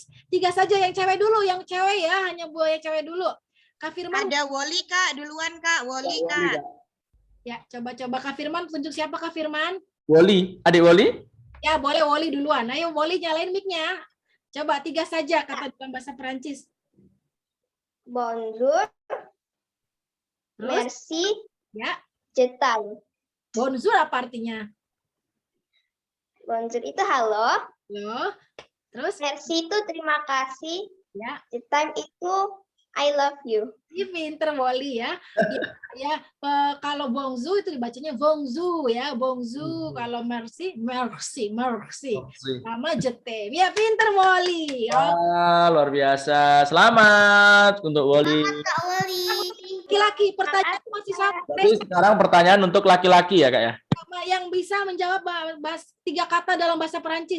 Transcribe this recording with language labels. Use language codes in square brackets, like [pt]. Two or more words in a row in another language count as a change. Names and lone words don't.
[id] 3 saja yang cewek dulu, yang cewek ya, hanya buaya cewek dulu. Kak Firman. Ada Woli Kak, duluan Kak, Woli Kak. Ya, coba Kak Firman, tunjuk siapa Kak Firman? Woli, adik Woli? Ya, boleh Woli duluan. Ayo Woli nyalain mic-nya. Coba 3 saja kata dalam bahasa Perancis. [fr] Bonjour. Merci. [id] Ya. [fr] Je t'aime. [id] Bonjour apa artinya? Bonjour itu halo. Halo. Terus? Merci itu terima kasih. Ya. [en] The time itu I love you. [id] Ini pinter Woli ya. Kalau bonjour itu dibacanya bonjour ya, bonjour. Kalau merci, merci. Sama jetem. Ya pinter Woli. Luar biasa. Selamat untuk Woli. Kak Woli. Laki-laki, pertanyaan masih sama. Berarti sekarang pertanyaan untuk laki-laki ya, Kak ya? Yang bisa menjawab 3 kata dalam bahasa Perancis.